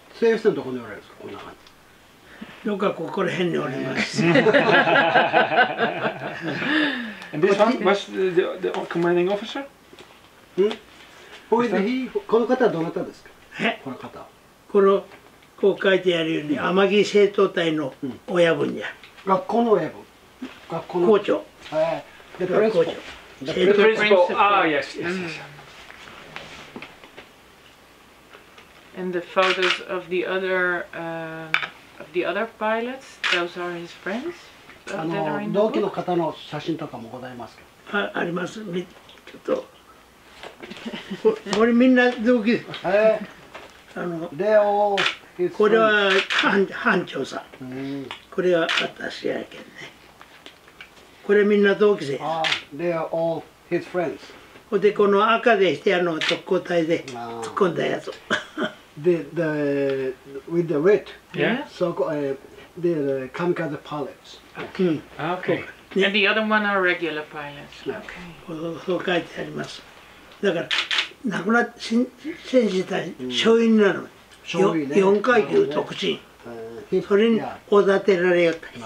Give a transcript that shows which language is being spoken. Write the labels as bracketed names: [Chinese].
[Japanese] 末吉さんどこにおられるんですか。こんな感じ。どっかここら辺におります。 [English] And this one was the commanding officer? [Japanese] この方はどなたですか。この方。このこう書いてあるように天城生徒隊の親分じゃ。学校の親分。学校の校長。 [English] The [Japanese] 学校 [English] principal. [Japanese] 長。 [English] The principal. Ah, yes, yes, yes. And the photos of the other pilots, those are his friends? That are in the [Japanese] 同期の [English] book? [Japanese] 方の写真とかもございますけど。あります。ちょっとこれみんな同期。これは班長さん。これは私やけんね。これみんな同期生。 [English] They are all his friends. [Japanese] でこの赤でして特攻隊で突っ込んだやつ。 [English] With the red. Yeah. So the kamikaze pilots. Okay. And the other one are regular pilots. Okay. [Japanese] そう書いてあります。だから亡くなって戦死した少尉になる。 4階級特進。それにおだてられよった。